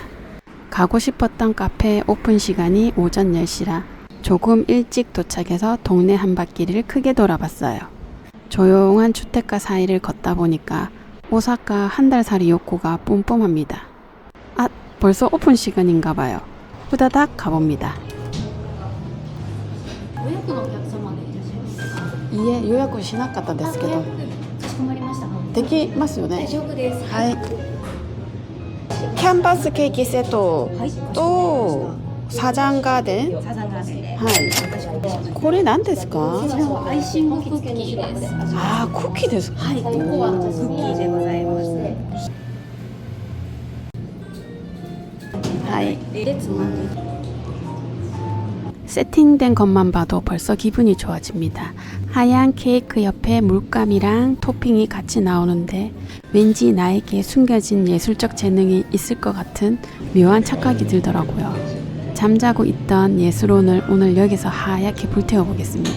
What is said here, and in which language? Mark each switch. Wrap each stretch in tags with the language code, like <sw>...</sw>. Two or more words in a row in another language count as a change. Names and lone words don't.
<ko>가고 싶었던 카페 오픈 시간이 오전 10시라 조금 일찍 도착해서 동네 한 바퀴를 크게 돌아봤어요. 조용한 주택가 사이를 걷다 보니까 오사카 한 달 살이 욕구가 뿜뿜합니다. 아, 벌써 오픈 시간인가 봐요. 후다닥 가봅니다.</ko> <ja>予約のお客様でいらっしゃいますか？いえ、予約しなかったですけど。かしこまりました。できますよね。大丈夫です。はい。キャンバスケーキセットとサザンガーデン。サザンガーデンで。はい。これ何ですか？こちらはアイシングクッキーです。あー、クッキーですか。はい、ココアのクッキーでございます。はい。でつまんで。</ja> <ko>세팅된 것만 봐도 벌써 기분이 좋아집니다. 하얀 케이크 옆에 물감이랑 토핑이 같이 나오는데 왠지 나에게 숨겨진 예술적 재능이 있을 것 같은 묘한 착각이 들더라고요. 잠자고 있던 예술혼을 오늘 여기서 하얗게 불태워 보겠습니다.</ko>